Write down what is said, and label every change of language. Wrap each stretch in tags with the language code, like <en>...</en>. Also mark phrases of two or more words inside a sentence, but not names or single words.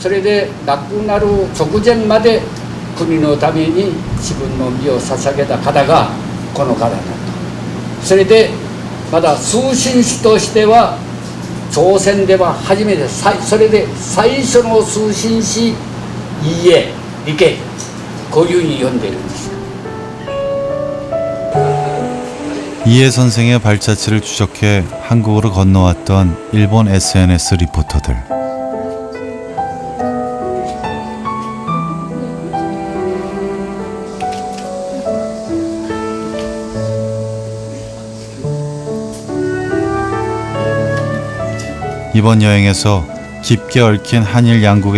<ja>それで亡くなる直前まで国のために自分の身を捧げた方がこの方だと。それでまだ通信使としては朝鮮では初めて、それで最初の通信使 이해, 리케, こういうふうに読んでいるんです。</ja> <ko>이해 선생의 발자취를 추적해 한국으로 건너왔던 일본 SNS 리포터들. 이번 여행에서 깊게 얽힌 한일 양국의</ko>